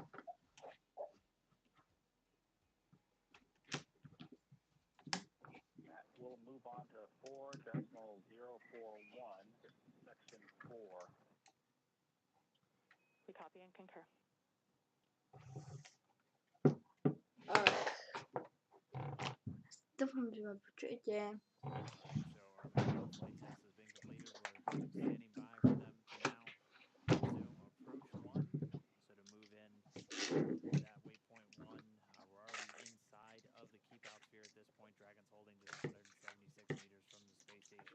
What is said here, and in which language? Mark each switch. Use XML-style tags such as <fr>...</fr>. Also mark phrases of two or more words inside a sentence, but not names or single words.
<en>We'll move on to 4.041, section 4. We copy and concur.</en> <cs>Doufám,</cs> <sk>že ma počujete.</sk> <en>So our manual flight test has been completed. We're standing by for them to now resume approach 1. So to move in that waypoint 1, we're already inside of the keep out sphere at this point. Dragon's holding just 176 meters from the space station.</en>